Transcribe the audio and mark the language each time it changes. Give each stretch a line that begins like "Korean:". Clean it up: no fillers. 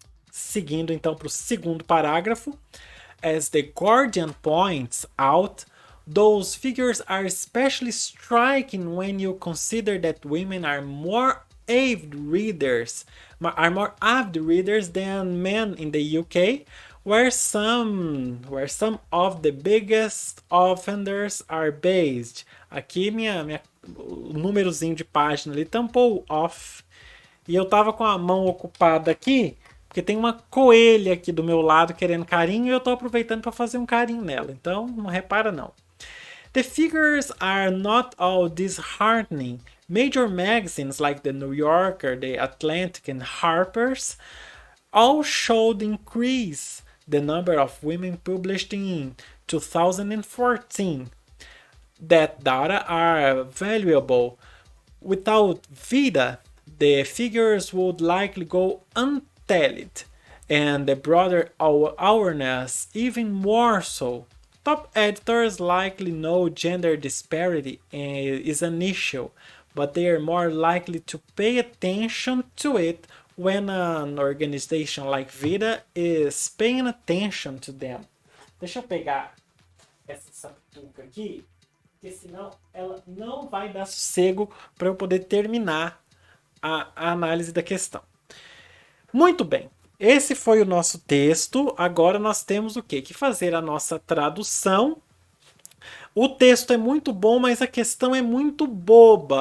Portuguese: Seguindo então para o segundo parágrafo,
English: as The Guardian points out, those figures are especially striking when you consider that women are more avid readers than men in the UK, where some of the biggest offenders are based.
Portuguese: Aqui o númerozinho de página ali tampou off e eu tava com a mão ocupada aqui porque tem uma coelha aqui do meu lado querendo carinho e eu tô aproveitando para fazer um carinho nela. Então, não repara não.
English: The figures are not all disheartening. Major magazines like the New Yorker, the Atlantic and Harper's all showed increase the number of women published in 2014. That data are valuable. Without VIDA, the figures would likely go untallied, and the broader awareness even more so. Top editors likely know gender disparity is an issue, but they are more likely to pay attention to it when an organization like VIDA is paying attention to them.
Portuguese: Deixa eu pegar essa sapituca aqui, porque senão ela não vai dar sossego para eu poder terminar a análise da questão. Muito bem, esse foi o nosso texto. Agora nós temos o quê? Que fazer a nossa tradução. O texto é muito bom, mas a questão é muito boba.